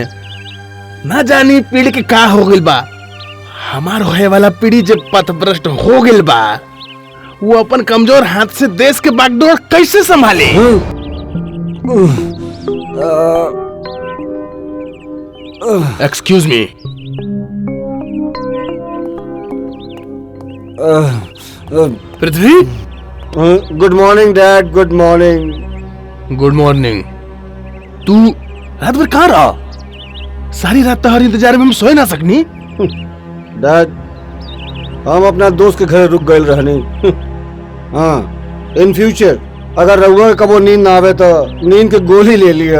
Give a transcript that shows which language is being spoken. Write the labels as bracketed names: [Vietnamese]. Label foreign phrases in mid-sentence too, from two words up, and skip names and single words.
[Bhojpuri] न जानी पीढ़ी के का हो गिल बा। हमार होए वाला पीढ़ी जब पथभ्रष्ट हो गिल बा, वो अपन कमजोर हाथ से देश के बागडोर कैसे संभाले? [English] Excuse me. पृथ्वी। Good morning Dad, good morning. Good morning. [Bhojpuri] तू रात भर कहाँ रहा? सारी रात तुम्हारे इंतजार में हम सोए ना सकनी। डैड हम अपना दोस्त के घर रुक गए रहने। हाँ, [English] in future [Bhojpuri] अगर रउआ कबो नींद ना आवे तो नींद के गोली ले लिया।